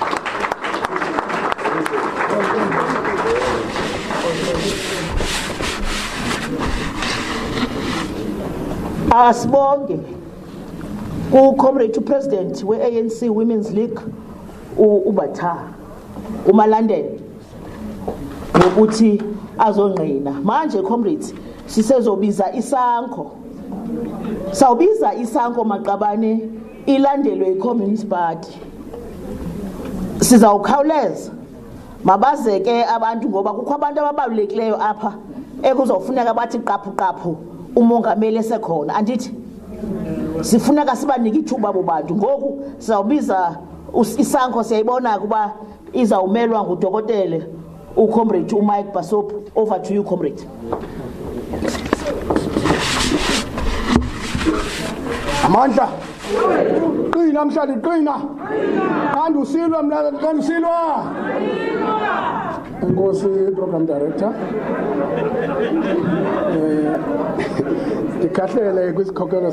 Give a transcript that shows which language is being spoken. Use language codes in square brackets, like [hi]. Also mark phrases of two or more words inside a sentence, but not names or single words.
[zu] Asibonge ku-Comrade President we-ANC Women's League uBatha uMalandela ngokuthi azongqina. Manje comrades sisezobiza isanko. Sawubiza isanko Maqabane ilandelwe yi-Communist Party. [xh] Sizawukhawuleza mabaze ke abantu ngoba kukho abantu ababalulekileyo apha ekuzofuneka bathi qaphu umongameli esekhona andithi sifuneka sibanike ithuba abo bantu ngoku sizawubiza isanko siyayibona kuba izawumelwa ngudokotela uComrade uMike Basop. [en] Over to you, Comrade. [xh] Amandla qina mhlali qina kanti usilwa mna kanti usilwa Nkosi [en] program director [xh] ikhahlele kwisikhokelo